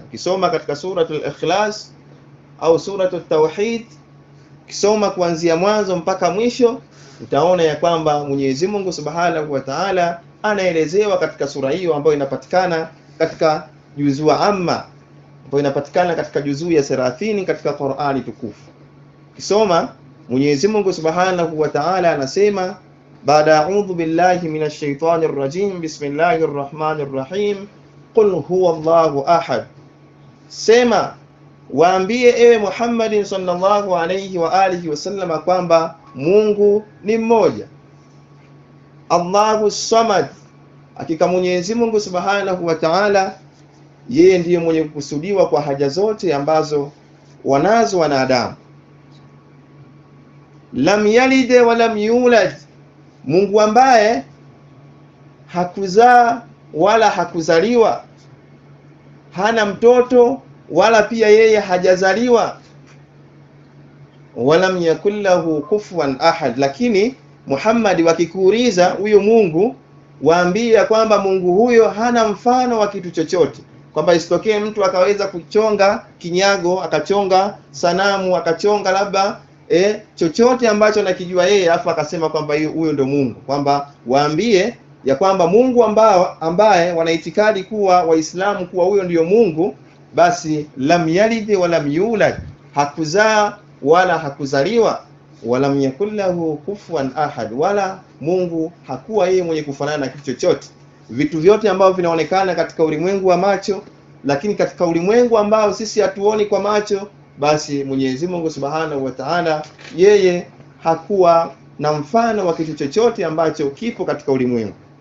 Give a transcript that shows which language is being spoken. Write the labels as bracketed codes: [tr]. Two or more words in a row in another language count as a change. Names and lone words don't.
[sw] Ukisoma katika suratul Ikhlas au suratul Tauhid, ukisoma kuanzia mwanzo mpaka mwisho, utaona ya kwamba Mwenyezi Mungu [ar] سبحانه وتعالى [sw] anaelezewa katika sura hiyo ambayo inapatikana katika juzuu amma, ambayo inapatikana katika juzuu ya 30 katika Qur'ani tukufu. Ukisoma Mwenyezi Mungu [ar] سبحانه وتعالى [sw] anasema baada [ar] أعوذ بالله من الشيطان الرجيم بسم الله الرحمن الرحيم قل هو الله أحد, [sw] sema waambie ewe Muhammad [ar] صلى الله عليه وآله وسلم [sw] kwamba Mungu ni mmoja. [ar] الله الصمد, [sw] hakika Mwenyezi Mungu [ar] سبحانه وتعالى [sw] yeye ndiye mwenye kukusudiwa kwa haja zote ambazo wanazo wanadamu. [ar] لم يلد ولم يولد, [sw] Mungu ambaye hakuzaa wala hakuzaliwa, hana mtoto wala pia yeye hajazaliwa. [ar] ولم يكن له كفوا أحد. [sw] Lakini Muhammad, wakikuuliza huyo Mungu, waambie kwamba Mungu huyo hana mfano wa kitu chochote, kwamba isitokee mtu akaweza kuchonga kinyago, akachonga sanamu, akachonga labda chochote ambacho nakijua yeye, afu akasema kwamba huyo ndo Mungu. Kwamba waambie ya kwamba Mungu ambaye wanaitikadi kuwa Waislamu kuwa huyo ndiyo Mungu, basi [ar] لم يلد ولم يولد, [sw] hakuzaa wala hakuzaliwa, [ar] ولم يكن له كفوا أحد, [sw] wala Mungu hakuwa yeye mwenye kufanana na kitu chochote. Vitu vyote ambavyo vinaonekana katika ulimwengu wa macho, lakini katika ulimwengu ambao sisi hatuoni kwa macho, basi Mwenyezi Mungu [ar] سبحانه وتعالى [sw] yeye hakuwa na mfano wa kitu chochote ambacho kipo katika ulimwengu.